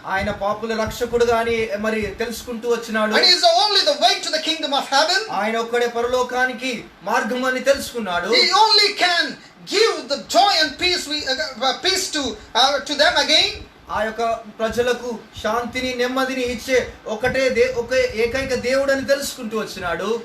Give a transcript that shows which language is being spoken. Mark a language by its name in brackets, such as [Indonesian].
[Telugu] ఆయన పాపుల రక్షకుడుగా అని మరి తెలుసుకుంటూ వచ్చినాడు. [English] And he is only the way to the kingdom of heaven. [Telugu] ఆయన ఒక్కడే పరలోకానికి మార్గం అని తెలుసుకున్నాడు. [English] He only can give the joy and peace to them again. [Telugu] ఆ యొక్క ప్రజలకు శాంతిని, నెమ్మదిని ఇచ్చే ఏకైక దేవుడని తెలుసుకుంటూ వచ్చినాడు.